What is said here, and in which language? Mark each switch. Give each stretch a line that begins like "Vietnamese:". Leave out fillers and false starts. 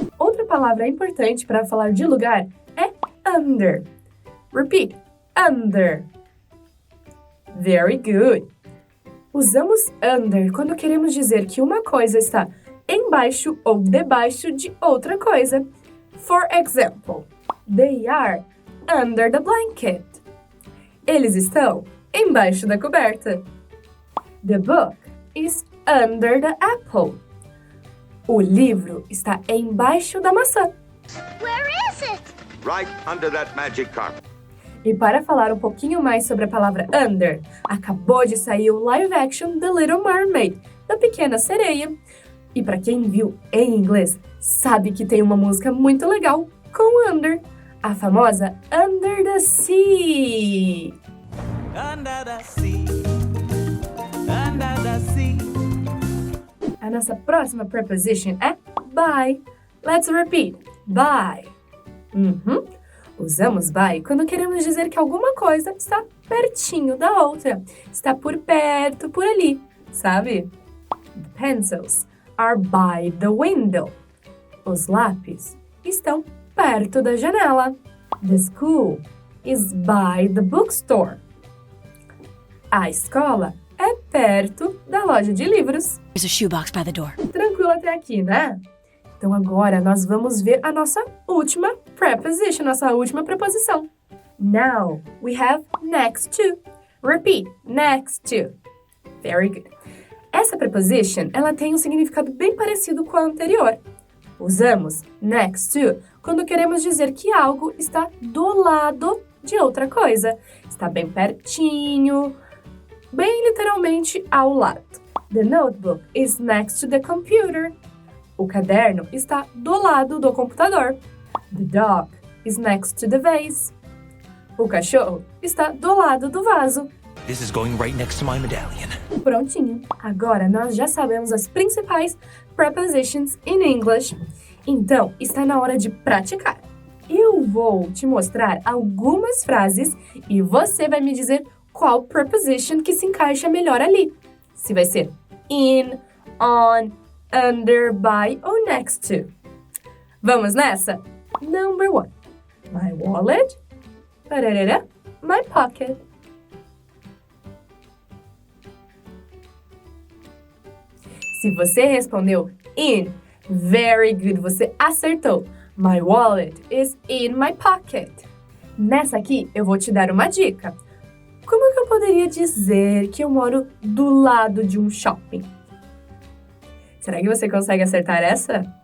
Portuguese: Outra palavra importante para falar de lugar é under.
English: Repeat. Under. Very good.
Portuguese: Usamos under quando queremos dizer que uma coisa está embaixo ou debaixo de outra coisa.
English: For example, they are under the blanket.
Portuguese: Eles estão embaixo da coberta.
English: The book is under the apple.
Portuguese: O livro está embaixo da maçã.
English: Where is it? Right under that magic carpet.
Portuguese: E para falar um pouquinho mais sobre a palavra under, acabou de sair o live action The Little Mermaid, da Pequena Sereia. E para quem viu em inglês, sabe que tem uma música muito legal com under, a famosa Under the Sea.
English: Under the sea, under the sea.
Portuguese: A nossa próxima preposition é by.
English: Let's repeat. By.
Portuguese: Usamos by quando queremos dizer que alguma coisa está pertinho da outra. Está por perto, por ali, sabe?
English: The pencils are by the window.
Portuguese: Os lápis estão perto da janela.
English: The school is by the bookstore.
Portuguese: A escola é perto da loja de livros.
English: There's a shoebox by the door.
Portuguese: Tranquilo até aqui, né? Então agora nós vamos ver a nossa última preposition, nossa última preposição.
English: Now we have next to. Repeat, next to. Very good.
Portuguese: Essa preposition, ela tem um significado bem parecido com a anterior. Usamos next to quando queremos dizer que algo está do lado de outra coisa. Está bem pertinho, bem literalmente ao lado.
English: The notebook is next to the computer.
Portuguese: O caderno está do lado do computador.
English: The dog is next to the vase.
Portuguese: O cachorro está do lado do vaso.
English: This is going right next to my medallion.
Portuguese: Prontinho. Agora nós já sabemos as principais
English: prepositions in English.
Portuguese: Então, está na hora de praticar. Eu vou te mostrar algumas frases e você vai me dizer qual preposition que se encaixa melhor ali. Se vai ser in, on, under, by ou next to. Vamos nessa?
English: Number 1. My wallet. Pararara, my pocket.
Portuguese: Se você respondeu in,
English: very good,
Portuguese: você acertou.
English: My wallet is in my pocket.
Portuguese: Nessa aqui, eu vou te dar uma dica. Como que eu poderia dizer que eu moro do lado de um shopping? Será que você consegue acertar essa?